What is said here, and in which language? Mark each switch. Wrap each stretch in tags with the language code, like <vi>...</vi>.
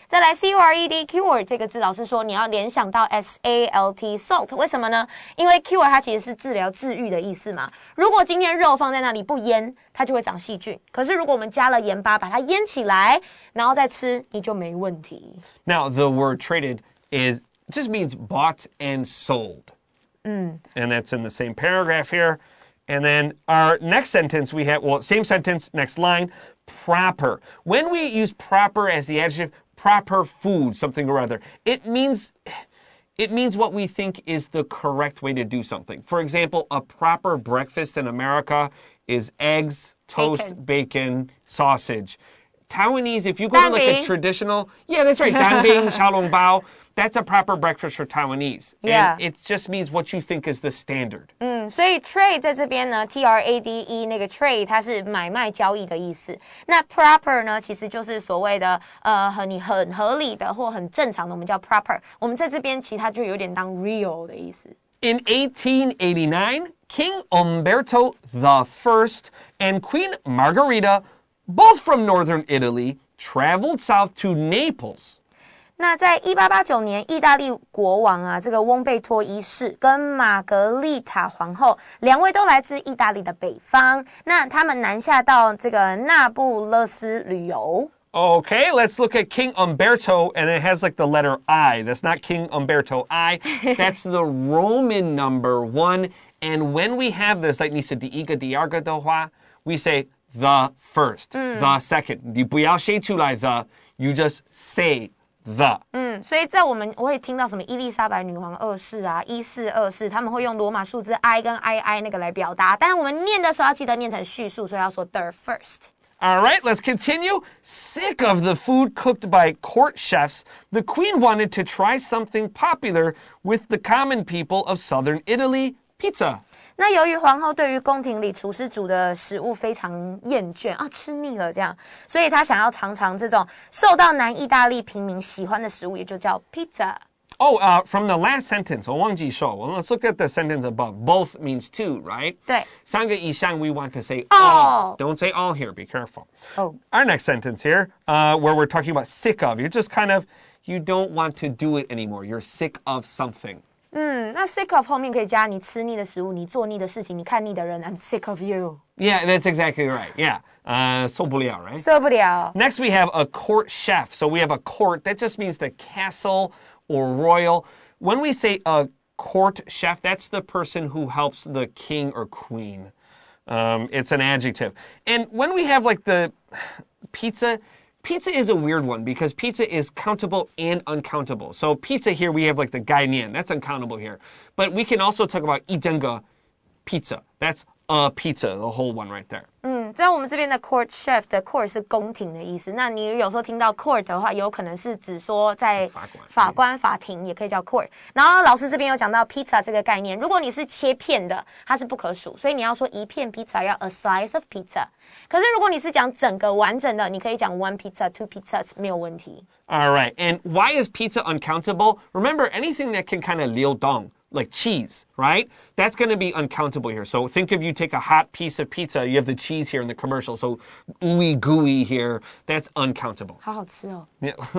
<zh>再来 cured cured 这个字，老师说你要联想到 salt salt， 为什么呢？因为 cure 它其实是治疗治愈的意思嘛。如果今天肉放在那里不腌，它就会长细菌。可是如果我们加了盐巴，把它腌起来，然后再吃，你就没问题。</zh> <en>Now the word traded just means bought and sold. And that's in the same paragraph here. And then our next sentence we have, well, same sentence, next line, proper. When we use proper as the adjective, proper food, something or other, it means what we think is the correct way to do something. For example, a proper breakfast in America is eggs, toast, bacon sausage. Taiwanese, if you go to like a traditional, yeah, that's right, danbing, xiaolongbao, that's a proper breakfast for Taiwanese. Yeah. And it just means what you think is the standard.</en> <zh>所以 trade 在这边呢 trade 那个 trade 它是买卖交易的意思。那 proper 呢其实就是所谓的很合理的或很正常的，我们叫 proper。我们在这边其实它就有点当 real 的意思。</zh> <en>In 1889, King Umberto I and Queen Margherita, both from northern Italy, traveled south to Naples.</en> <zh>那在1889年，意大利国王啊，这个翁贝托一世跟玛格丽塔皇后两位都来自意大利的北方。那他们南下到这个那不勒斯旅游。</zh> <en>Okay, let's look at King Umberto, and it has like the letter I. That's not King Umberto I. That's the Roman number 1. And when we have this, like</en> <zh>你是第一个、第二个的话,</zh> <en>we say the first, the second.</en> <zh>你不要写出来</zh> <en>the, you just say the.</en> <zh>所以在我会听到什么伊丽莎白女皇二世啊、一世、二世，他们会用罗马数字 I 跟 II 那个来表达，但是我们念的时候要记得念成序数，所以要说 the first.</zh> <en>All right, let's continue. Sick of the food cooked by court chefs, the queen wanted to try something popular with the common people of southern Italy, pizza.</en> <zh>那由于皇后对于宫廷里厨师煮的食物非常厌倦啊，吃腻了这样，所以她想要尝尝这种受到南意大利平民喜欢的食物，也就叫 pizza。</zh> <en>From the last sentence,</en> <zh>我忘记说.</zh> <en>Well, let's look at the sentence above. Both means two, right?</en> <zh>对。三个以上</zh> <en>we want to say all. Don't say all here. Be careful. Our next sentence here, where we're talking about sick of. You're just kind of, you don't want to do it anymore. You're sick of something.</en> <zh>那 sick of 后面可以加你吃腻的食物，你做腻的事情，你看腻的人。</zh> <en>I'm sick of you. Yeah, that's exactly right. Yeah.</en> <zh>受不了,</zh> <en>right?</en> <zh>受不了。</zh> <en>Next we have a court chef. So we have a court. That just means the castle or royal. When we say a court chef, that's the person who helps the king or queen. It's an adjective. And when we have like the pizza is a weird one because pizza is countable and uncountable. So pizza here, we have like the 概念. That's uncountable here. But we can also talk about</en> <zh>一整个</zh> <en>pizza. That's a pizza, the whole one right there.</en> <zh>在我们这边的 court chef 的 court 是宫廷的意思。那你有时候听到 court 的话，有可能是指说在法官、法庭也可以叫 court。然后老师这边有讲到 pizza 这个概念，如果你是切片的，它是不可数，所以你要说一片 pizza 要 a slice of pizza。可是如果你是讲整个完整的，你可以讲</zh> <en>one pizza, two pizzas</en> <zh>没有问题。</zh> <en>All right, and why is pizza uncountable? Remember, anything that can kind of 流动. Like cheese, right? That's going to be uncountable here. So think if you take a hot piece of pizza, you have the cheese here in the commercial. So ooey gooey here, that's uncountable.</en> <zh>好好吃哦。</zh> <en>Yeah.</en>